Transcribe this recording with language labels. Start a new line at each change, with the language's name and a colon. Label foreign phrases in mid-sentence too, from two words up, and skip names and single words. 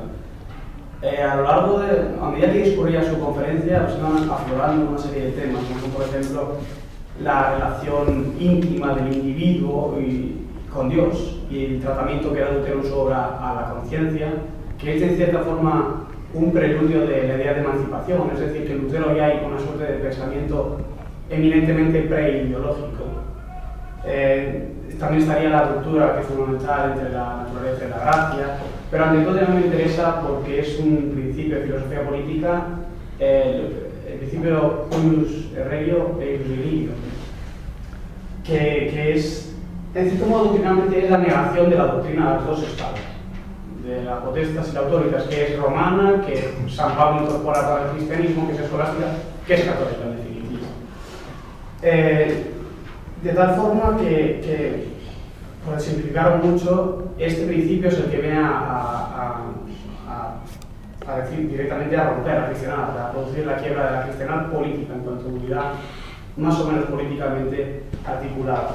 Spanish: A lo largo a medida que discurría su conferencia, pues iban aflorando una serie de temas, como por ejemplo la relación íntima del individuo con Dios y el tratamiento que da Lutero sobre a la conciencia, que es en cierta forma un preludio de la idea de emancipación, es decir, que en Lutero ya hay una suerte de pensamiento eminentemente preideológico. También estaría la ruptura que es fundamental entre la naturaleza y la gracia, pero ante todo ya me interesa porque es un principio de filosofía política, el principio
Latin: cuius regio e ius religio,
Spanish: que es, en cierto modo, doctrinalmente es la negación de la doctrina de los dos estados, de la potestas y la autoritas, que es romana, que San Pablo incorpora para el cristianismo, que es escolástica, que es católica en definitiva. De tal forma que, por simplificar mucho, este principio es el que viene a decir directamente a romper la cristiandad, a producir la quiebra de la cristiandad política en cuanto a unidad más o menos políticamente articulada.